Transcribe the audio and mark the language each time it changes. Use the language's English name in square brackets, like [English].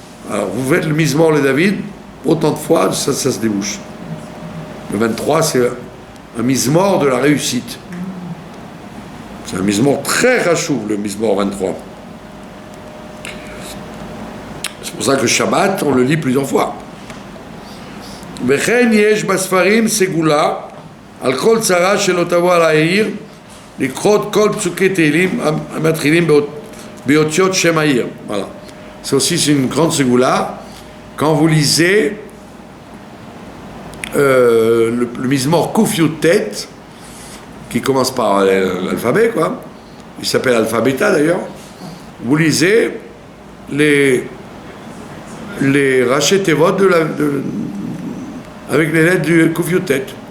[French] Alors vous faites le Mizmor le David, autant de fois, ça se débouche. Le 23, c'est un Mizmor de la réussite. C'est un Mizmor très rachouv, le Mizmor 23. C'est pour ça que Shabbat, on le lit plusieurs fois. [Hebrew] וכן יש בספרים סגולה על כל צרה שלא תבוא על העיר לקרות כל פסוקי תהילים המתחילים באותיות שם העיר. [French] Voilà. C'est aussi une grande ségoula. Quand vous lisez le Mizmor Kuf Yud Tet, qui commence par l'alphabet, quoi. Il s'appelle Alphabeta d'ailleurs. Vous lisez les Raché Tevot avec les lettres du Kuf Yud Tet.